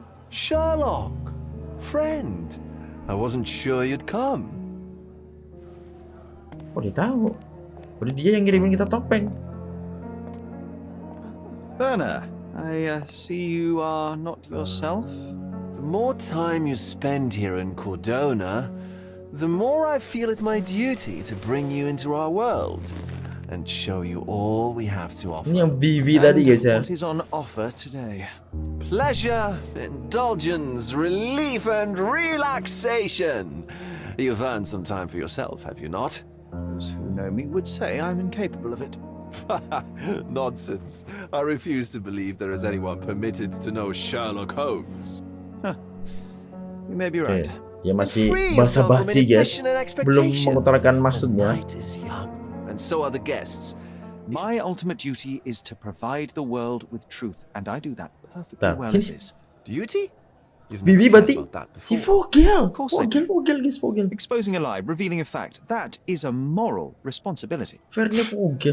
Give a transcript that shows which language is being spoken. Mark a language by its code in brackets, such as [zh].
[en] Sherlock, friend. I wasn't sure you'd come. [id] Oh, dia tahu. Udah dia yang ngirimin kita topeng. [en] Werner, I see you are not yourself. The more time you spend here in Cordona, the more I feel it my duty to bring you into our world and show you all we have to offer. [id] Ini yang Vivi tadi guys ya. [en] What is on offer today? Pleasure, indulgence, relief, and relaxation. You've earned some time for yourself, have you not? Those who know me would say I'm incapable of it. Nonsense. I refuse to believe there is anyone permitted to know Sherlock Holmes. You may be right. [id] Ya masih basa-basi guys, belum mengutarakan maksudnya. [en] And so are the guests. My ultimate duty is to provide the world with truth, and I do that perfectly well as is. Duty? [id] Bibi berarti si Vogel. Vogel guys, Vogel. [en] Exposing a lie, revealing a fact, that is a moral responsibility. [id] Fairnya Vogel.